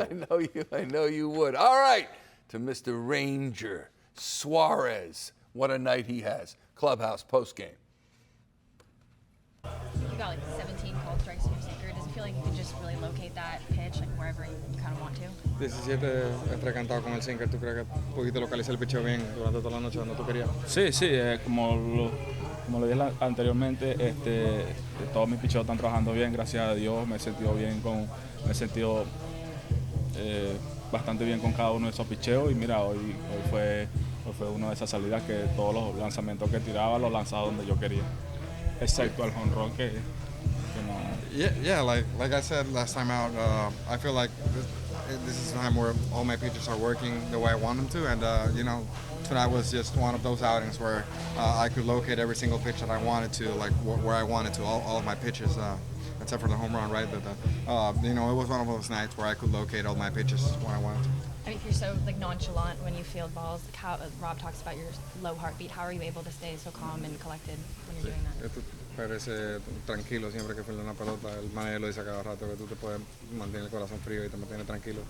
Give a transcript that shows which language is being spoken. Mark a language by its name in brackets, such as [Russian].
[English] I know you would. All right, to Mr. Ranger Suarez. What a night he has. Clubhouse postgame. You got like 17 called strikes in your sinker. Does it feel like you can just really locate that pitch like wherever you kind of want to? [Spanish] 17 enfrentado con el sinker. ¿Tú crees que pudiste localizar el picheo bien durante toda la noche donde tú querías? Sí, como lo dije anteriormente, todos mis picheos están trabajando bien, gracias a Dios. Me he sentido bastante bien con cada uno de esos picheos, y mira, hoy fue una de esas salidas que todos los lanzamientos que tiraba los lanzaba donde yo quería, excepto el jonrón que no. [English] Yeah, like I said last time out, I feel like this is a time where all my pitches are working the way I want them to, and tonight was just one of those outings where I could locate every single pitch that I wanted to, like where I wanted to, all of my pitches. except for the home run, right? But you know, it was one of those nights where I could locate all my pitches when I wanted to. I mean, if you're so like nonchalant when you field balls, like how Rob talks about your low heartbeat, how are you able to stay so calm and collected when you're doing that? [Spanish] Tú parece tranquilo siempre que fielda una pelota. El manager lo dice cada rato que tú te puedes mantener el corazón frío y te mantienes tranquilo.